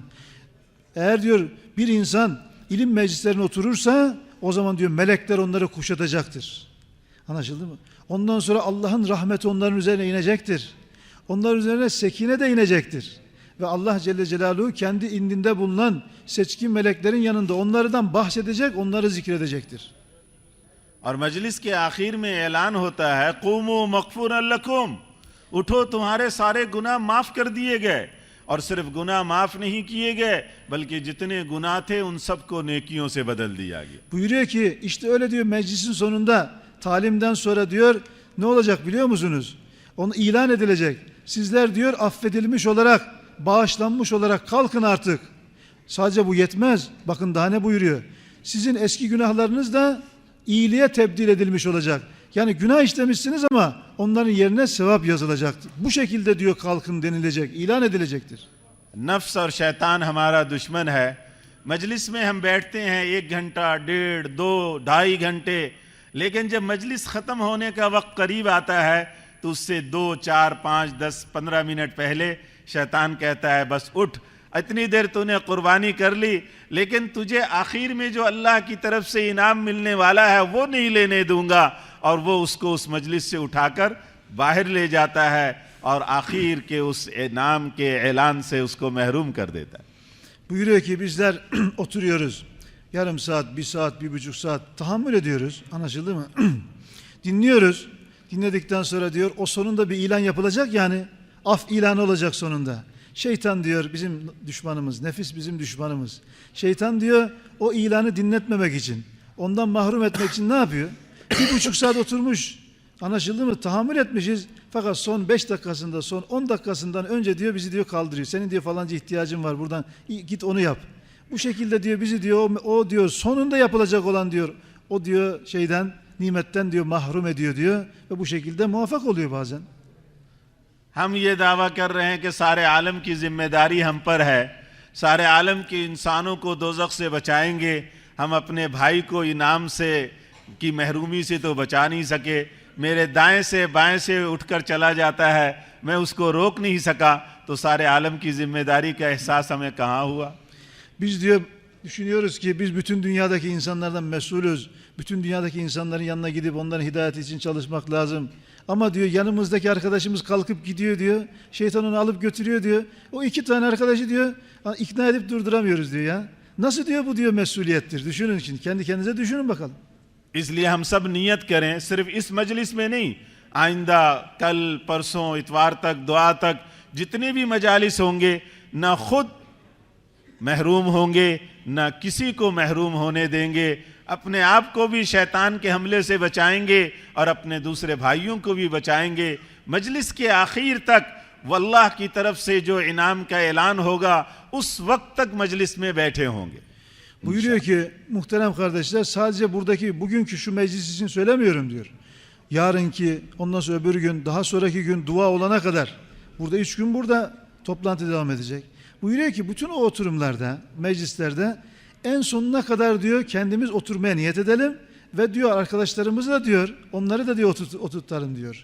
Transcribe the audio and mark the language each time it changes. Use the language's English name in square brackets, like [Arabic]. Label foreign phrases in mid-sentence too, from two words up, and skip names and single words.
[Turkish] Eğer diyor bir insan ilim meclislerine oturursa o zaman diyor melekler onları kuşatacaktır. Anlaşıldı mı? Ondan sonra Allah'ın rahmeti onların üzerine inecektir. Onların üzerine sekine de inecektir. Ve Allah [Arabic] جل جلاله [Turkish] kendi indinde bulunan seçkin meleklerin yanında onlardan bahsedecek, onları zikredecektir. [Hindi] और मजलिस के आखिर में ऐलान होता है [Arabic] قوموا مغفورا لكم, [Hindi] उठो तुम्हारे सारे गुनाह माफ़ कर दिए गए। और सिर्फ गुनाह माफ़ नहीं किए गए बल्कि जितने गुनाह थे उन सबको नेकियों से बदल दिया गया। [Turkish] Buyuruyor ki işte öyle diyor meclisin sonunda talimden sonra diyor ne olacak biliyor musunuz? Onu ilan edilecek. Sizler diyor affedilmiş olarak, bağışlanmış olarak kalkın artık. Sadece bu yetmez. Bakın daha ne buyuruyor? Sizin eski günahlarınız da iyiliğe tebdil edilmiş olacak. Yani günah işlemişsiniz ama onların yerine sevap yazılacaktır. Bu şekilde diyor kalkın denilecek, ilan edilecektir. [Hindi] नफ्स और शैतान हमारा दुश्मन है। मजलिस में हम बैठते हैं 1 घंटा, 1.5, 2, 2.5 घंटे, लेकिन जब मजलिस ख़त्म होने का वक्त करीब आता है तो उससे 2, 4, 5, 10, 15 मिनट पहले शैतान कहता है बस उठ, इतनी देर तूने कुर्बानी कर ली, लेकिन तुझे आखिर में जो अल्लाह की तरफ से इनाम मिलने वाला है वो नहीं लेने दूंगा। और वो उसको उस मजलिस से उठाकर बाहर ले जाता है और आखिर के उस इनाम के ऐलान से उसको महरूम कर देता है। [Turkish] Buyuruyor ki bizler oturuyoruz. Yarım saat, 1 saat, 1,5 saat tahammül ediyoruz. Anlaşıldı mı? Dinliyoruz. Dinledikten sonra diyor o sonunda bir ilan yapılacak, yani af ilanı olacak sonunda. Şeytan diyor bizim düşmanımız, nefis bizim düşmanımız. Şeytan diyor o ilanı dinletmemek için, ondan mahrum etmek için ne yapıyor? 1,5 saat oturmuş. Anlaşıldı mı? Tahammül etmişiz. Fakat son 5 dakikasında, son 10 dakikasından önce diyor bizi diyor kaldırıyor. Senin diyor falanca ihtiyacın var, buradan git onu yap. Bu şekilde diyor bizi diyor o diyor sonunda yapılacak olan diyor o diyor şeyden, nimetten diyor mahrum ediyor diyor ve bu şekilde muvaffak oluyor bazen. [Hindi] हम ये दावा कर रहे हैं कि सारे आलम की जिम्मेदारी हम पर है, सारे आलम के इंसानों को दोज़ख से बचाएंगे। हम अपने भाई को इनाम से की महरूमी से तो बचा नहीं सके, मेरे दाएं से बाएं से उठकर चला जाता है, मैं उसको रोक नहीं सका, तो सारे आलम की जिम्मेदारी का एहसास हमें कहाँ हुआ। [Turkish] Biz diyor düşünüyoruz ki biz bütün dünyadaki insanlardan mesulüz. Bütün dünyadaki insanların yanına gidip onların hidayeti için çalışmak lazım. Ama diyor yanımızdaki arkadaşımız kalkıp gidiyor diyor. Şeytan onu alıp götürüyor diyor. O 2 tane arkadaşı diyor ikna edip durduramıyoruz diyor ya. Nasıl diyor bu diyor mesuliyettir. Düşünün şimdi kendi kendinize düşünün bakalım. [Hindi] इसलिए हम सब नियत करें, सिर्फ इस मजलिस में नहीं, आइंदा कल परसों इतवार तक दुआ तक जितने भी मजालिस होंगे, ना खुद महरूम होंगे ना किसी को महरूम होने देंगे, अपने आप को भी शैतान के हमले से बचाएंगे और अपने दूसरे भाइयों को भी बचाएंगे। मजलिस के आखिर तक वल्लाह की तरफ से जो इनाम का ऐलान होगा उस वक्त तक मजलिस में बैठे होंगे। [Turkish] Buyuruyor ki muhterem kardeşler sadece buradaki bugünkü şu meclis için söylemiyorum diyor. Yarınki, ondan sonra öbür gün, daha sonraki gün dua olana kadar burada 3 gün burada toplantı devam edecek. Buyuruyor ki bütün o oturumlarda, meclislerde en sonuna kadar diyor kendimiz oturmaya niyet edelim ve diyor arkadaşlarımızı da diyor onları da diyor oturtalım diyor.